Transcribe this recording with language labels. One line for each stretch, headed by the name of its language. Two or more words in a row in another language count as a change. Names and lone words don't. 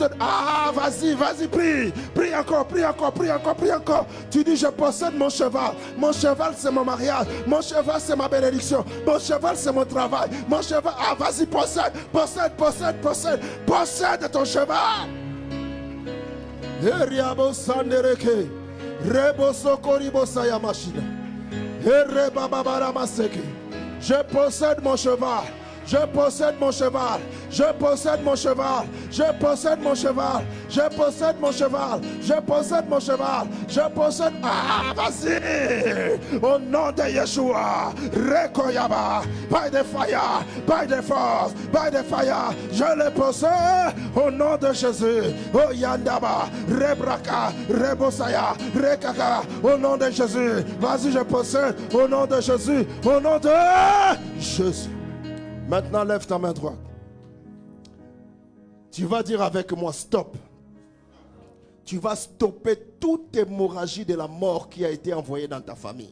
French: Ah, vas-y, vas-y, prie. Prie encore, prie encore, prie encore, prie encore. Tu dis, je possède mon cheval. Mon cheval, c'est mon mariage. Mon cheval, c'est ma bénédiction. Mon cheval, c'est mon travail. Mon cheval... Ah, vas-y, possède, possède, possède, possède. Possède ton cheval. Eriabo sandereke. Rebo sokoribo sayamashida. Ereba babara maseke. Je possède mon cheval. Je possède mon cheval. Je possède mon cheval. Je possède mon cheval. Je possède mon cheval. Je possède mon cheval. Je possède. Ah, vas-y. Au nom de Yeshua. Rekoyaba.
English: By the fire. By the force. By the fire.
French: Je le possède. Au nom de Jésus. Oh Yandaba. Rebraka. Rebosaya. Rekaka. Au nom de Jésus. Vas-y, je possède. Au nom de Jésus. Au nom de Jésus. Maintenant, lève ta main droite. Tu vas dire avec moi, stop. Tu vas stopper toute hémorragie de la mort qui a été envoyée dans ta famille.